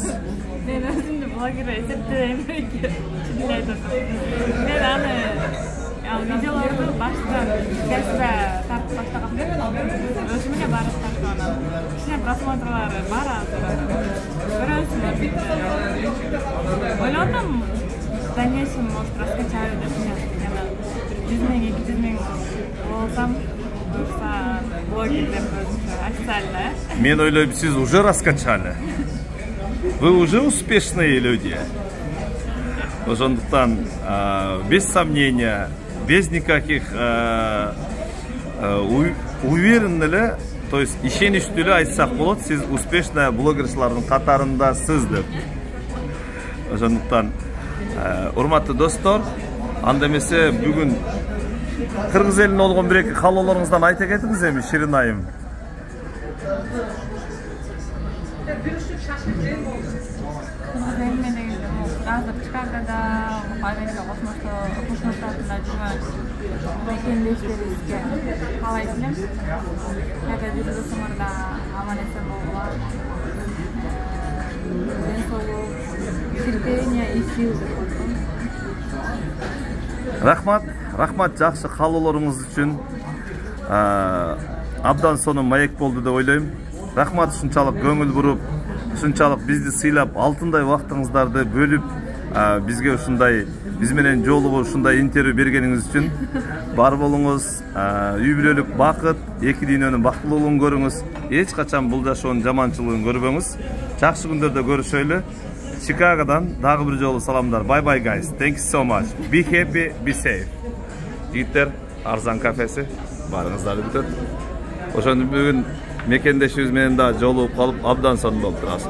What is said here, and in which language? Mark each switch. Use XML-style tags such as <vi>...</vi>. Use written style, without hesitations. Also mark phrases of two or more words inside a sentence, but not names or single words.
<ky>Мен өзүмдү блогер эсептейм. Мен аны видеолорду баштан тестре тартып баштагам. Өзүмө барып тартып, кичине просмотрлары бар азыр. Ойлондум,</ky> <ru>в дальнейшем, может, раскачаю деп, я 100 000, 200 000</ru> <ky>болсам, блогер деп</ky> <ru>официально.</ru> <ky>Мен ойлойм, сиз</ky> <ru>уже раскачали. Вы уже успешные люди.</ru> <ky>Ошондуктан</ky> <ru>без сомнения, без никаких уверен</ru> <ky>эле, то есть ишеничтүү эле айтсак болот, сиз успешный блогерчилардын катарындасыз деп. Ошондуктан урматтуу достор, анда эмесе бүгүн кыргыз элине болгон бир эки каалоолоруңуздан айта кетиңиз эми Ширин айым. Азыр Чикагода, Америка Кошмо Штатында жүргөн мекендештерибизге каалай элем. Кайда жүрсөңөр да аман эсен болгула. Ден соолук,</ky> <ru>терпение и сил.</ru> <ky>Рахмат жакшы каалоолоруңуз үчүн. Абдан сонун маек болду деп ойлойм. Рахмат ушунчалык көңүл буруп, ушунчалык бизди сыйлап, алтындай убактыңыздарды бөлүп, бизге ушундай, биз менен жолугуп ушундай интервью бергениңиз үчүн бар болуңуз, үй бүлөлүк бакыт, эки дүйнөнүн бактылуулугун көрүңүз, эч качан бул жашоонун жаманчылыгын көрбөңүз. Жакшы күндөрдө көрүшөлү. Чикагодан дагы бир жолу саламдар.</ky> <en>Bye bye guys. Thank you so much. Be happy, be safe.</en> <ky>Жигиттер, Арзан кафеси барыңыздарды бүтөт. Ошондо бүгүн мекендешибиз менен да жолугуп калып абдан сонун болуп турасыз.</ky>